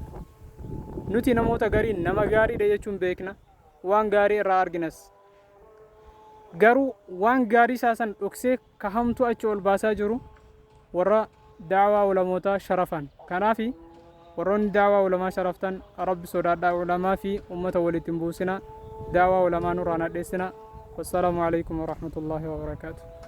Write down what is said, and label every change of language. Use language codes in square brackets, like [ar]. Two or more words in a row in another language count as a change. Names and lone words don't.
[om] Nuti namoota gariin nama gaariidha jechuun beekna waan gaarii irraa arginas garuu waan gaarii isaa san dhoksee ka hamtu achi ol baasaa jiru warra daawaa ulamoota sharafan. Kanaafi warroonni daawaa ulamaa sharaftan rabbi sodaadhaa ulamaa fi ummata walitti hin buusina. [ar] دعوة علماء نوران الدسنا والسلام عليكم ورحمة الله وبركاته.